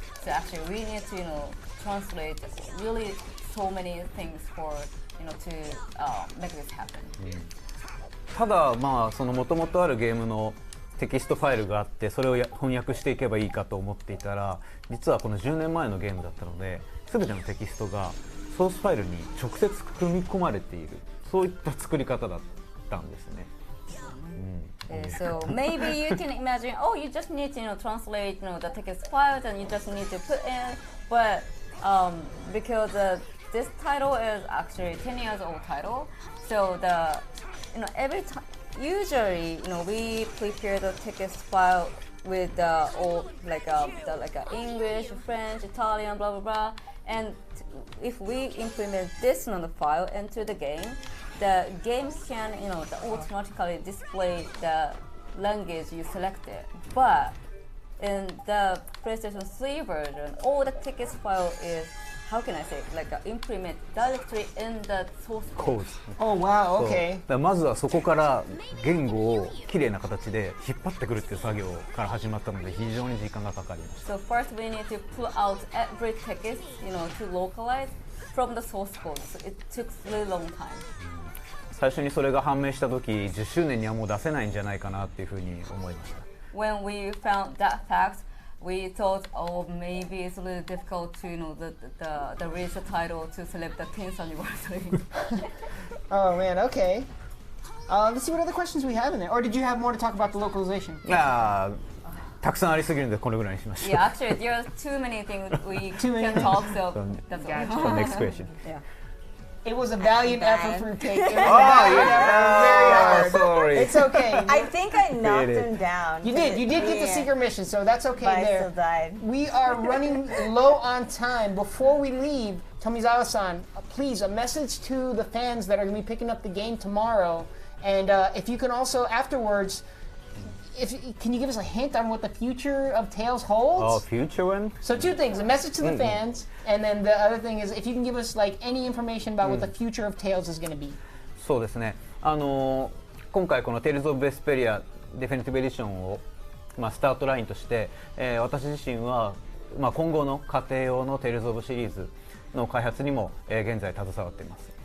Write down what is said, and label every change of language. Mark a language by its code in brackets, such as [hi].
[en] So actually we need to translate really so many things for to make this happen. [ja] ただその元々あるゲームのテキストファイルがあってそれを翻訳していけばいいかと思っていたら実はこの10年前のゲームだったので全てのテキストがソースファイルに直接組み込まれているそういった作り方だったんですね。 [en] So maybe you can imagine, oh, you just need to translate the text files and you just need to put in, but because this title is actually 10 years old title, so every time usually we prepare the text file with all like English, French, Italian, blah blah blah, and if we implement this file into the game, the games can automatically display the language you selected. But in the PlayStation 3 version, all the text file is, how can I say, implement directly in the source code. Oh wow, okay. [ja] まずはそこから言語をきれいな形で引っ張ってくるっていう作業から始まったので非常に時間がかかりました。 [en] So first we need to pull out every text, to localize from the source code. So it took really long time. [ja] 最初にそれが判明した時、10周年にはもう出せないんじゃないかなっていうふうに思いました。 [en] When we found that fact, we thought, oh, maybe it's a little difficult to the release the title to celebrate the 10th anniversary. Oh man, okay. Let's see what other questions we have in there. Or did you have more to talk about the localization? [ja] たくさんありすぎるのでこれぐらいにしました。 [en] Yeah, actually, there are too many things we can talk, so that's all. Next question. Yeah. It was a valiant effort for Fruitcake. It was a valiant effort, very hard. Sorry. It's okay. I think I knocked him down. You did get the secret mission, so that's okay but there. I still died. We are running low on time. Before we leave, Tomizawa-san, please, a message to the fans that are going to be picking up the game tomorrow. And if you can also, afterwards, can you give us a hint on what the future of Tales holds? Oh, future one? So two things, a message to the fans, and then the other thing is if you can give us any information about what the future of Tales is going to be. [ja] そうですね。今回この Tales of Vesperia Definitive Edition をスタートラインとして、私自身は今後の家庭用の Tales of シリーズの開発にも、現在携わっています。